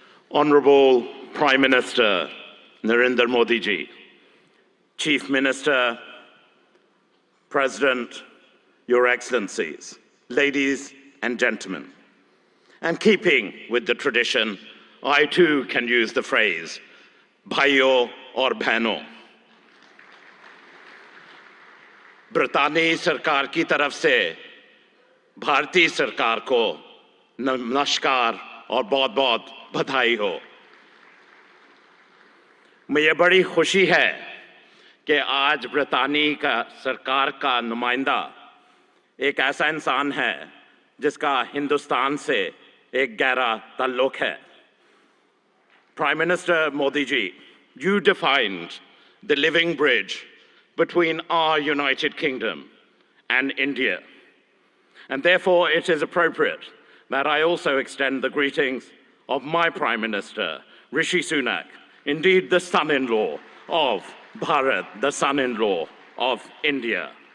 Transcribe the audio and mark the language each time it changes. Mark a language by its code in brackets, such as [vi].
[en] Honorable Prime Minister Narendra Modi ji, Chief Minister, President, Your Excellencies, ladies and gentlemen, and keeping with the tradition, I too can use the phrase, [hi] bhaiyo aur behno. Britani sarkar ki taraf se, Bharati sarkar ko namaskar और बहुत बहुत बधाई हो। मुझे बड़ी खुशी है कि आज ब्रितानी का सरकार का नुमाइंदा एक ऐसा इंसान है जिसका हिंदुस्तान से एक गहरा ताल्लुक है। [en] Prime Minister Modi ji, you defined the living bridge between our United Kingdom and India, and therefore it is appropriate that I also extend the greetings of my Prime Minister, Rishi Sunak, indeed the son-in-law of Bharat, the son-in-law of India.